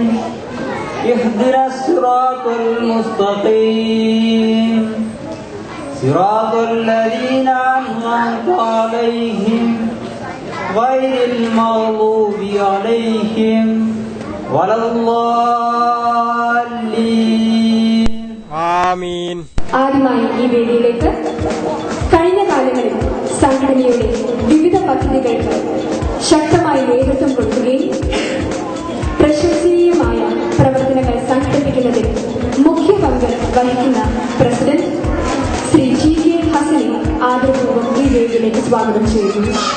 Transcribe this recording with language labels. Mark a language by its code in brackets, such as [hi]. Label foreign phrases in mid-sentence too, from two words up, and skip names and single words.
[ar] اهدنا الصراط المستقيم. صراط الذين أنعمت عليهم غير المغضوب عليهم ولا الضالين. [ml] ആമീൻ. ആദ്യമായി ഈ വേദിയിലേക്ക് കഴിഞ്ഞ കാലങ്ങളിൽ സംഘടനയുടെ വിവിധ പദ്ധതികൾക്ക് ശക്തമായി നേതൃത്വം കൊടുക്കുകയും പ്രശംസനീയമായ പ്രവർത്തനങ്ങൾ സംഘടിപ്പിക്കുന്നതിൽ മുഖ്യ പങ്ക് വഹിക്കുന്ന പ്രസിഡന്റ് ശ്രീ GK ഹസനെ ആദരപൂർവ്വം ഈ വേദിയിലേക്ക് സ്വാഗതം ചെയ്യുന്നു.